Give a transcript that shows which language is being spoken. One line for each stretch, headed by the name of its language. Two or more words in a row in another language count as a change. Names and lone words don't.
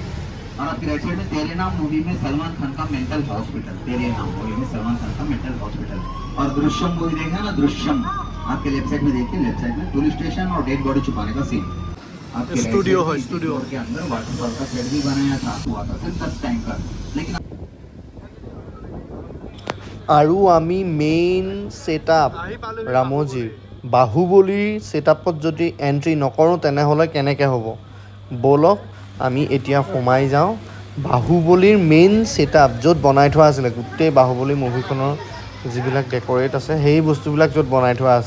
Hindi: और आपकी
English: right side
Hindi: में तेरे नाम मूवी में सलमान खान का
English: mental hospital,
Hindi: तेरे नाम मूवी में सलमान खान का
English: mental hospital.
Hindi: और दृश्यम मूवी देखा ना, दृश्यम आपके
English: left side
Hindi: में देखिए,
English: left side
Hindi: में
English: police station
Hindi: और
English: dead body
Hindi: छुपाने का सीन। आपके स्टूडियो है, स्टूडियो के अंदर वाटरफॉल का सेट भी बनाया था, हुआ था सिर्फ 10 टैंकर। लेकिन
Assamese: আৰু আমি
English: main setup
Assamese: ৰামোজীৰ বাহুবলীৰ ছেটআপত যদি এণ্ট্ৰি নকৰোঁ তেনেহ'লে কেনেকৈ হ'ব? ব'লক আমি এতিয়া সোমাই যাওঁ বাহুবলীৰ
English: main setup,
Assamese: য'ত বনাই থোৱা আছিলে গোটেই বাহুবলী মুভিখনৰ যিবিলাক ডেক'ৰেট আছে সেই বস্তুবিলাক য'ত বনাই থোৱা আছে।